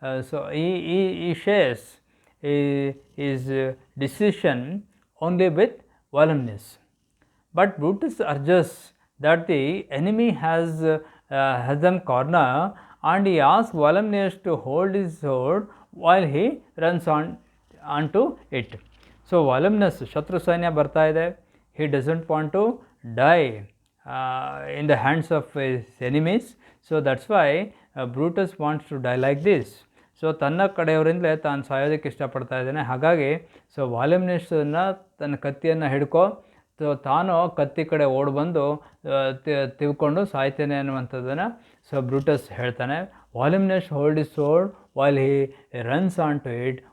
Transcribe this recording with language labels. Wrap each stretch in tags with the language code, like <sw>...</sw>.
<en>So ಈ shares his decision only with Volumnius. But Brutus urges that the enemy has them corner and he asks Volumnius to hold his sword while he runs onto it. So Volumnius,</en> <kn>ಶತ್ರು ಸೈನ್ಯ ಬರ್ತಾ ಇದೆ,</kn> <en>he doesn't want to die in the hands of his enemies. So that's why Brutus wants to die like this.</en> <kn>So ತನ್ನ ಕಡೆಯವರಿಂದಲೇ ತಾನು ಸಾಯೋದಕ್ಕೆ ಇಷ್ಟಪಡ್ತಾ ಇದ್ದಾನೆ. ಹಾಗಾಗಿ so ವಾಲಮ್ನಿಯಸ್ನ ತನ್ನ ಕತ್ತಿಯನ್ನು ಹಿಡ್ಕೊ, ಸೊ ತಾನು ಕತ್ತಿ ಕಡೆ ಓಡಿ ಬಂದು ತಿಳ್ಕೊಂಡು ಸಾಯ್ತೇನೆ ಅನ್ನುವಂಥದ್ದನ್ನು ಸೊ ಬ್ರೂಟಸ್ ಹೇಳ್ತಾನೆ.</kn> <en>Volumnius hold his sword while he runs on to it.</en>